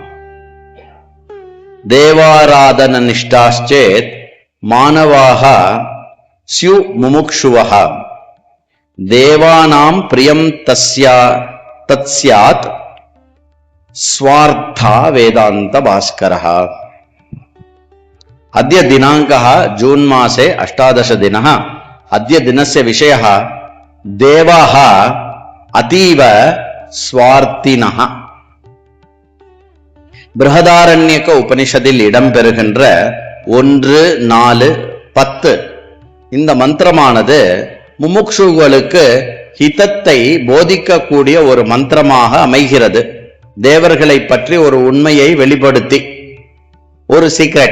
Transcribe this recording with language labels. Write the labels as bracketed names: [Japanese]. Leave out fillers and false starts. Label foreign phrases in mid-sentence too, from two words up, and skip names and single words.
[Sanskrit] देवाराधन निष्ठाश्चेत् मानवाः स्युः मुमुक्षवः. देवानां प्रियं तत्स्यात् स्वार्था वेदान्त भास्करः. अद्य दिनांकः जून मासे 18 दिनः. अद्य दिनस्य विषयः देवाः अतीव स्वार्थिनः. [Tamil] बृहदारण्यक उपनिषदिல் இடம்பெறுகின்ற 1, 4, 10 இந்த மந்திரமானது முமுக்ஷுகளுக்கு ஹிதத்தை போதிக்கக்கூடிய ஒரு மந்திரமாக அமைகிறது. தேவர்களை பற்றி ஒரு உண்மையை வெளிப்படுத்தி ஒரு சீக்ரெட்.